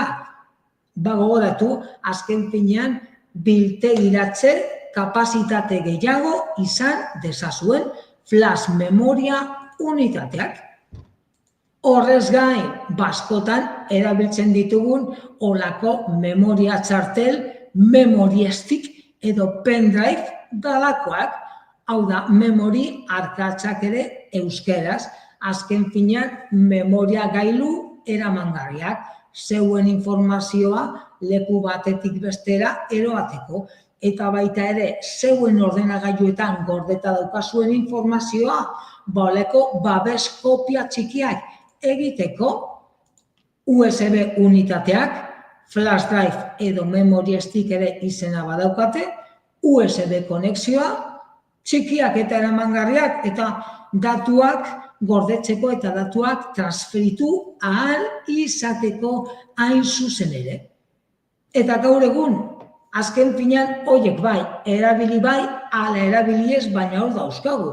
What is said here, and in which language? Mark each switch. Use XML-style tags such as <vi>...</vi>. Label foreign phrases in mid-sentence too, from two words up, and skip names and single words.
<eu>Gogoratu, azken finean biltegiratze kapazitate gehiago izan dezazuen flash memoria unitateak. Horrez gain, askotan erabiltzen ditugun olako memoria txartel,</eu> <en>memory stick</en> <eu>edo pendrive dalakoak, hau da, memory arkatzak ere euskeraz, azken finean memoria gailu eramangarriak, zeuen informazioa leku batetik bestera eroateko, eta baita ere zeuen ordenagailuetan gordeta daukazuen informazioa, oleko babes kopia txikiak egiteko, USB unitateak,</eu> <en>flash drive</en> <eu>edo</eu> <en>memory stick</en> <eu>ere izena badaukate, USB konexioa, txikiak eta eramangarriak eta datuak gordetzeko eta datuak transferitu ahal izateko hain zuzen ere. Eta gaur egun, azken finean horiek bai, erabili bai, ala erabili ez, baina hor dauzkagu.</eu>